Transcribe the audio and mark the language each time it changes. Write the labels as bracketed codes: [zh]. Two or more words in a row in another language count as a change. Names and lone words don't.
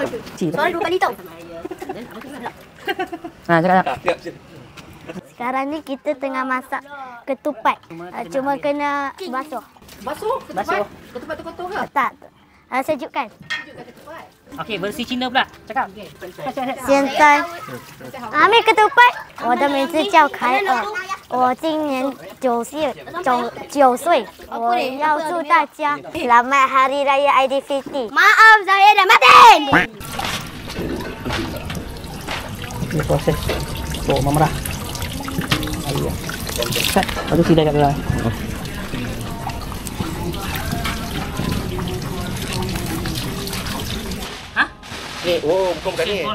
[ms] Soalan 2 kali tau. Cakap. Sekarang ni kita tengah masak ketupat. Cuma kena basuh. Basuh? Ketupat tu kotor ke? Tak. Sejukkan. Okey, versi Cina pula. Cakap. [zh] 现在还没ketupat 我的名字叫凯尔我今年9岁我要祝大家 [ms] Selamat Hari Raya Aidilfitri maaf saya dah mati Ini proses untuk memerah. Air. Kat. Lepas tu sidai kat dalam. Bukan ni.